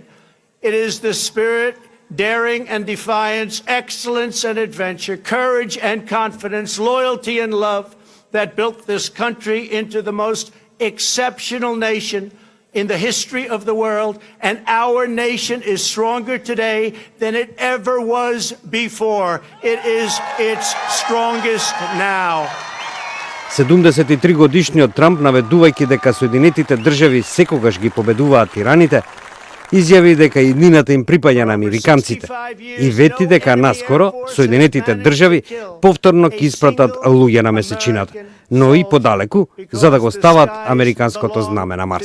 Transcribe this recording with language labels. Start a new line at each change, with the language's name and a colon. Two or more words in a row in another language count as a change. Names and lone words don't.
English: It is the spirit, daring and defiance, excellence and adventure, courage and confidence, loyalty and love that built this country into the most exceptional nation in the history of the world. And our nation is stronger today than it ever was before. It is its strongest now.
Macedonian: 73 годишниот Трамп, наведувајќи дека Соединетите држави секогаш ги победуваат тираните, изјави дека иднината им припаѓа на американците и вети дека наскоро Соединетите држави повторно ќе испратат луѓе на месечината, но и подалеку, за да го стават американското знаме на Марс.